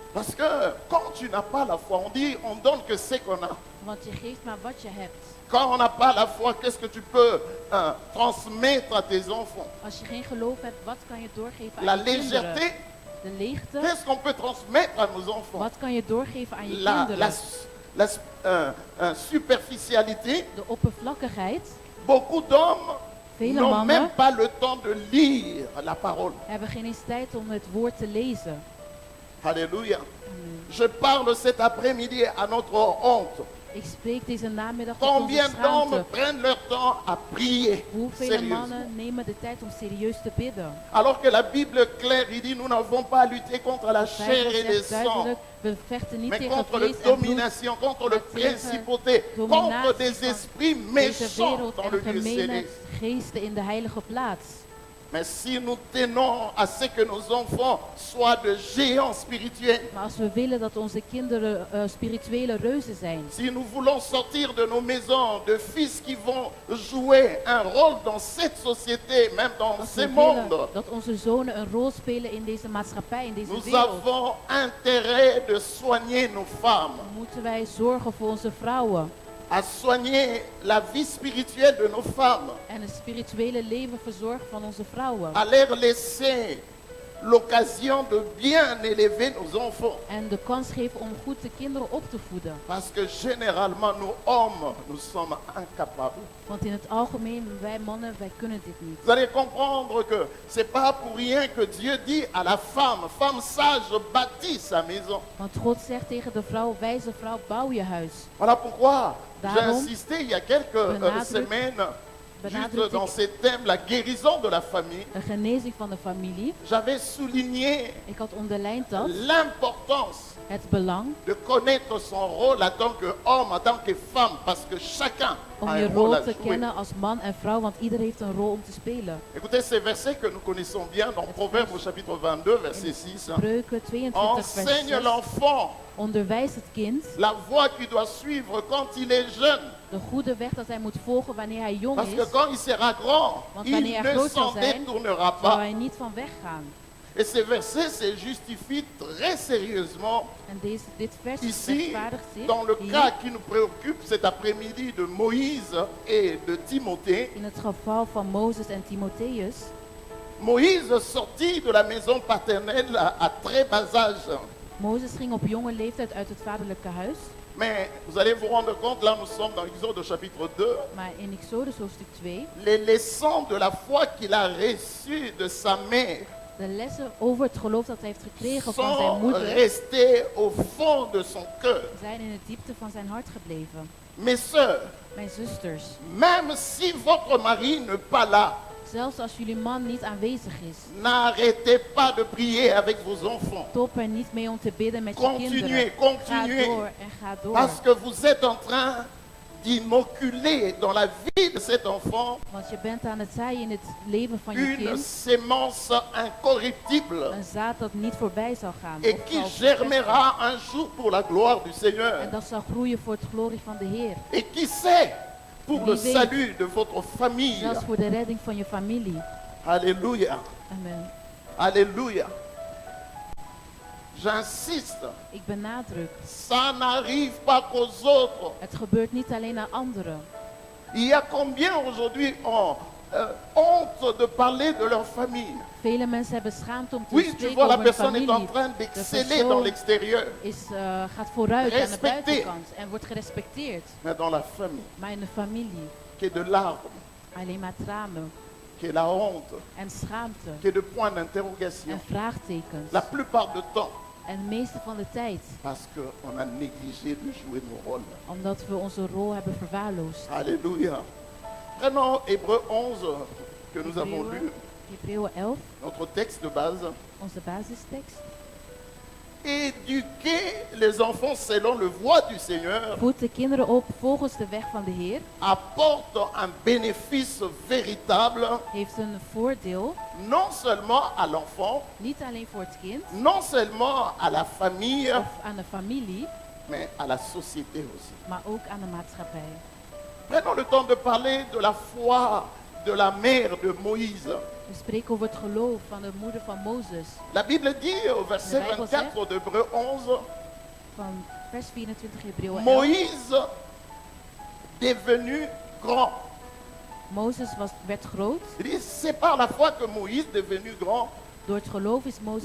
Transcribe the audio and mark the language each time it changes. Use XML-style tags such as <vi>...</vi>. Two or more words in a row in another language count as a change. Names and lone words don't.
<fr>Parce que quand tu n'as pas la foi, on donne que ce qu'on a.</fr> <nl>Want je geeft maar wat je hebt.</nl> <fr>Quand on n'a pas la foi, qu'est-ce que tu peux transmettre à tes enfants?</fr> <nl>Als je geen geloof hebt, wat kan je doorgeven</nl> <fr>La</fr> <nl>aan je kinderen?</nl> <fr>légèreté,</fr> <nl>De leegte.</nl> <fr>qu'est-ce qu'on peut transmettre à nos enfants?</fr> <nl>Wat kan je doorgeven aan je</nl> <fr>La</fr> <nl>kinderen?</nl> <fr>superficialité.</fr> <nl>De oppervlakkigheid.</nl> <fr>Beaucoup d'hommes</fr> <nl>Vele</nl> <fr>n'ont</fr> <nl>mannen</nl> <fr>même pas le temps de lire la parole.</fr> <nl>hebben geen eens tijd om het woord te lezen.</nl> <fr>Alléluia.</fr> <nl>Amen.</nl> <fr>Je parle cet après-midi à notre honte.</fr> <nl>Ik spreek deze namiddag tot onze</nl> <fr>Combien d'hommes</fr> <nl>schaamte.</nl> <fr>prennent leur temps à prier?</fr> <nl>Hoeveel</nl> <fr>Sérieusement.</fr> <nl>mannen nemen de tijd om serieus te bidden?</nl> <fr>Alors que la Bible claire, il dit, nous n'avons pas à lutter contre la</fr> <nl>De</nl> <fr>chair</fr> <nl>Bijbel</nl> <fr>et le</fr> <nl>zegt</nl> <fr>sang,</fr> <nl>duidelijk, we vechten niet</nl> <fr>mais</fr> <nl>tegen</nl> <fr>contre la</fr> <nl>vlees en bloed,</nl> <fr>domination, contre la</fr> <nl>maar tegen</nl> <fr>principauté, contre</fr> <nl>dominatie</nl> <fr>des</fr> <nl>van</nl> <fr>esprits</fr> <nl>deze</nl> <fr>méchants</fr> <nl>wereld</nl> <fr>dans</fr> <nl>en</nl> <fr>le lieu</fr> <nl>gemene</nl> <fr>céleste.</fr> <nl>geesten in de heilige plaats.</nl> <fr>Mais si nous tenons à ce que nos enfants soient de géants spirituels,</fr> <nl>Maar als we willen dat onze kinderen spirituele reuzen zijn,</nl> <fr>si nous voulons sortir de nos maisons de fils qui vont jouer un rôle dans cette société, même dans</fr> <nl>als</nl> <fr>ce</fr> <nl>we willen</nl> <fr>monde,</fr> <nl>dat onze zonen een rol spelen in deze maatschappij, in deze</nl> <fr>nous</fr> <nl>wereld,</nl> <fr>avons intérêt de soigner nos femmes,</fr> <nl>moeten wij zorgen voor onze vrouwen</nl> <fr>à soigner la vie spirituelle de nos femmes,</fr> <nl>en het spirituele leven verzorgen van onze vrouwen.</nl> <fr>à leur laisser l'occasion de bien élever nos enfants.</fr> <nl>En de kans geven om goed de kinderen op te voeden.</nl> <fr>Parce que généralement, nous hommes, nous sommes incapables.</fr> <nl>Want in het algemeen, wij mannen, wij kunnen dit niet.</nl> <fr>Vous allez comprendre que c'est pas pour rien que Dieu dit à la femme, femme sage, bâtis sa maison.</fr> <nl>Want God zegt tegen de vrouw, wijze vrouw, bouw je huis.</nl> <fr>Voilà pourquoi j'ai</fr> <nl>Daarom</nl> <fr>insisté il y a quelques semaines, juste dans ce thème, la guérison de la famille.</fr> <nl>De genezing van de familie.</nl> <fr>J'avais souligné</fr> <nl>Ik had onderlijnd dat</nl> <fr>l'importance</fr> <nl>het belang</nl> <fr>de connaître son rôle en tant qu'homme, en tant que femme, parce que chacun</fr> <nl>om</nl> <fr>a</fr> <nl>je</nl> <fr>un rôle</fr> <nl>rol</nl> <fr>à</fr> <nl>te</nl> <fr>jouer.</fr> <nl>kennen als man en vrouw, want ieder heeft een rol om te spelen.</nl> <fr>Écoutez ces versets que nous connaissons bien dans Proverbes au chapitre 22, verset 6.</fr> <nl>Spreuken 22 vers</nl> <fr>Enseigne</fr> <nl>6.</nl> <fr>l'enfant</fr> <nl>Onderwijs het kind</nl> <fr>la voie qu'il doit suivre quand il est jeune.</fr> <nl>de goede weg dat hij moet volgen wanneer hij jong</nl> <fr>Parce</fr> <nl>is,</nl> <fr>que quand il sera grand,</fr> <nl>Want</nl> <fr>il</fr> <nl>wanneer hij</nl> <fr>ne</fr> <nl>groot zal</nl> <fr>s'en</fr> <nl>zijn,</nl> <fr>détournera</fr> <nl>zal</nl> <fr>pas.</fr> <nl>hij niet van weggaan.</nl> <fr>Et ces versets se justifient très sérieusement</fr> <nl>En dit vers</nl> <fr>ici,</fr> <nl>rechtvaardigt zich</nl> <fr>dans le</fr> <nl>hier</nl> <fr>cas qui nous préoccupe cet après-midi de Moïse et de Timothée.</fr> <nl>in het geval van Mozes en Timotheus.</nl> <fr>Moïse sortit de la maison paternelle à très bas âge.</fr> <nl>Mozes ging op jonge leeftijd uit het vaderlijke huis.</nl> <fr>Mais vous allez vous rendre compte, là nous sommes dans Exode au chapitre 2,</fr> <nl>Maar in Exodus hoofdstuk 2,</nl> <fr>les leçons de la foi qu'il a reçues de sa mère</fr> <nl>de lessen over het geloof dat hij heeft gekregen van zijn</nl> <fr>sont</fr> <nl>moeder,</nl> <fr>restées au fond de son cœur.</fr> <nl>zijn in de diepte van zijn hart gebleven.</nl> <fr>Mes sœurs,</fr> <nl>Mijn zusters,</nl> <fr>même si votre mari n'est pas là,</fr> <nl>zelfs als jullie man niet aanwezig is,</nl> <fr>n'arrêtez pas de prier avec vos enfants.</fr> <nl>stop er niet mee om te bidden met je</nl> <fr>Continuez,</fr> <nl>kinderen.</nl> <fr>continuez.</fr> <nl>Ga door en ga door.</nl> <fr>Parce que vous êtes en train d'inoculer dans la vie de cet enfant</fr> <nl>Want je bent aan het zaaien in het leven van je</nl> <fr>une</fr> <nl>kind.</nl> <fr>sémence incorruptible</fr> <nl>Een zaad dat niet voorbij zal gaan.</nl> <fr>et</fr> <nl>of</nl> <fr>qui</fr> <nl>zal verpesten.</nl> <fr>germera un jour pour la gloire du Seigneur.</fr> <nl>En dat zal groeien voor het glorie van de Heer.</nl> <fr>Et qui sait, pour le</fr> <nl>Wie weet.</nl> <fr>salut de votre famille.</fr> <nl>Zelfs voor de redding van je familie.</nl> <fr>Alléluia.</fr> <nl>Amen.</nl> <fr>Alléluia. J'insiste,</fr> <nl>Ik benadruk,</nl> <fr>ça n'arrive pas qu'aux autres.</fr> <nl>het gebeurt niet alleen aan anderen.</nl> <fr>Il y a combien aujourd'hui ont honte de parler de leur famille.</fr> <nl>Vele mensen hebben schaamte om te</nl> <fr>Oui, tu</fr> <nl>spreken</nl> <fr>vois, la</fr> <nl>over hun</nl> <fr>personne est en</fr> <nl>familie.</nl> <fr>train d'exceller dans l'extérieur.</fr> <nl>Gaat vooruit aan de</nl> <fr>Respecté.</fr> <nl>buitenkant en wordt gerespecteerd.</nl> <fr>Mais dans la famille,</fr> <nl>Maar in de familie,</nl> <fr>qui est de larmes,</fr> <nl>alleen maar tranen</nl> <fr>qui est la honte,</fr> <nl>en schaamte</nl> <fr>qui est de points d'interrogation.</fr> <nl>en vraagtekens.</nl> <fr>La plupart du temps,</fr> <nl>En de meeste van de tijd,</nl> <fr>parce qu'on a négligé de jouer nos rôles.</fr> <nl>omdat we onze rol hebben verwaarloosd.</nl> <fr>Alléluia. Prenons Hébreu 11 que nous avons lu,</fr> <nl>Hebreeën 11,</nl> <fr>notre texte de base.</fr> <nl>onze basistekst.</nl> <fr>Éduquer les enfants selon le voie du Seigneur</fr> <nl>Voed de kinderen op volgens de weg van de Heer.</nl> <fr>apporte un bénéfice véritable,</fr> <nl>Heeft een voordeel,</nl> <fr>non seulement à l'enfant,</fr> <nl>niet alleen voor het kind</nl> <fr>non seulement à la famille,</fr> <nl>of aan de familie,</nl> <fr>mais à la société aussi.</fr> <nl>maar ook aan de maatschappij.</nl> <fr>Prenons le temps de parler de la foi de la mère de Moïse.</fr> <nl>We spreken over het geloof van de moeder van Mozes.</nl> <fr>La Bible dit au verset</fr> <nl>De Bijbel</nl> <fr>24 d'Hébreux 11,</fr> <nl>Van vers 24 Hebreeën 11.</nl> <fr>Moïse devenu grand.</fr> <nl>Mozes werd groot.</nl> <fr>Il dit, c'est par la foi que Moïse devenu grand.</fr> <nl>Door het geloof is Mozes</nl>